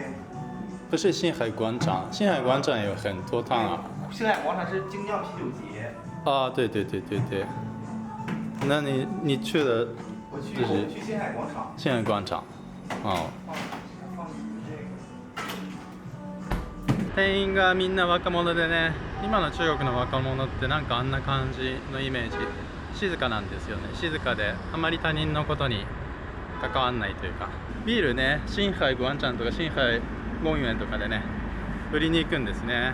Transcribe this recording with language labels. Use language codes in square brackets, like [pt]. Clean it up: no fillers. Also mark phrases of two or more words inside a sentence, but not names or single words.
[zh] 不是星海广场，星海广场有很多摊啊。星海广场是精酿啤酒节。啊，对。那你去的？我去星海广场。星海广场，哦。 [ja] 店員がみんな若者でね、今の中国の若者ってなんかあんな感じのイメージ。静かなんですよね。静かであまり他人のことに関わんないというか、ビールね、星海广場とか星海公園とかでね売りに行くんですね。